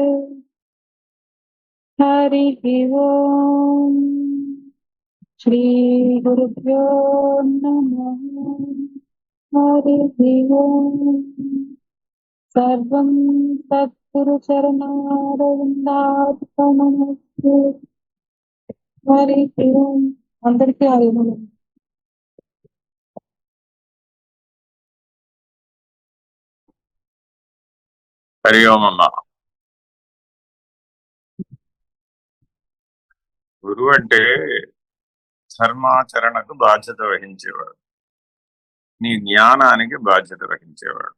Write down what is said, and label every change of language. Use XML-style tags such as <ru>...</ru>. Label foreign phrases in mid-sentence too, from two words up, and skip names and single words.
<sa>हरिः ओम् श्रीगुरुभ्यो नमः। हरिः ओम् सर्वं सद्गुरुचरणारविन्दार्पणमस्तु। हरिः ओम्</sa> <te>అందరికీ హరి ఓం. హరి ఓం అమ్మ. గురువు అంటే ధర్మాచరణకు బాధ్యత వహించేవాడు, నీ జ్ఞానానికి బాధ్యత వహించేవాడు.</te>